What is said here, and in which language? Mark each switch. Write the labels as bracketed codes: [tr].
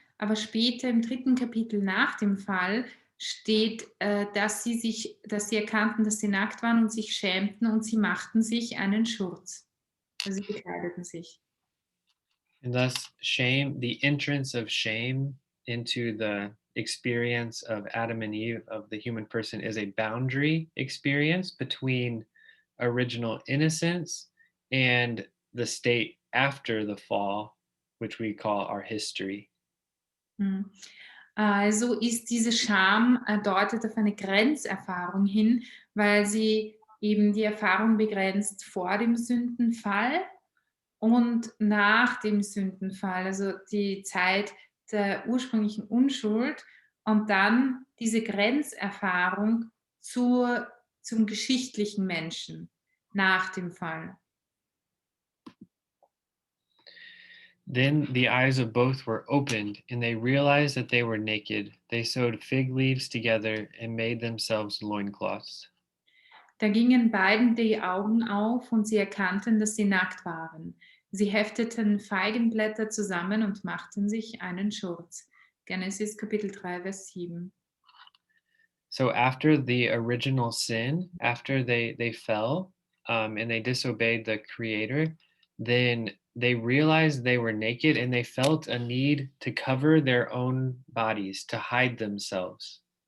[de] Aber später im 3. Kapitel nach dem Fall steht, dass sie erkannten, dass sie nackt waren und sich schämten und sie machten sich einen Schurz. Also sie bekleideten sich. [en] And thus, shame, the entrance of shame into the experience of Adam and Eve, of the human person, is a boundary experience between original innocence and the state after the fall, which we call our history. [de] Also ist diese Scham deutet auf eine Grenzerfahrung hin, weil sie eben die Erfahrung begrenzt vor dem Sündenfall und nach dem Sündenfall, also die Zeit der ursprünglichen Unschuld und dann diese Grenzerfahrung zum geschichtlichen Menschen nach dem Fall. [en] Then the eyes of both were opened, and they realized that they were naked. They sewed fig leaves together and made themselves loincloths. [de] Da gingen beiden die Augen auf und sie erkannten, dass sie nackt waren. Sie hefteten Feigenblätter zusammen und machten sich einen Schurz. Genesis Kapitel 3, Vers 7. [en] So after the original sin, after they fell and they disobeyed the Creator, then they realized they were naked and they felt a need to cover their own bodies, to hide themselves.